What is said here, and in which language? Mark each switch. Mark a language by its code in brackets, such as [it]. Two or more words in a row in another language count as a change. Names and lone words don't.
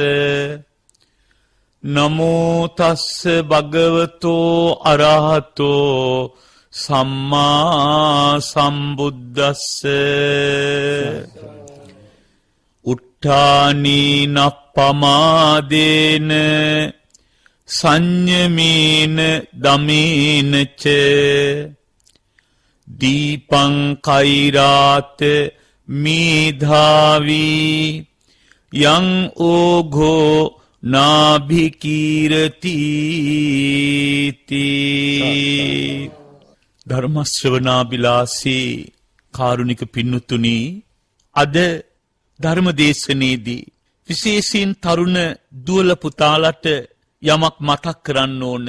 [pi] නමෝ තස්ස භගවතෝ අරහතෝ සම්මා සම්බුද්දස්ස උට්ඨානී නප්පමාදේන සංයමේන දමේනච දීපං කෛරාත මේධාවී යං ඕඝෝ නාභිකීරති [si] ධර්ම ශ්‍රවණාබිලාසී කාරුණික පින්නතුනි අද ධර්ම දේශනයේදී විශේෂයෙන් තරුණ දුවල පුතාලට යමක් මතක් කරන්න ඕන.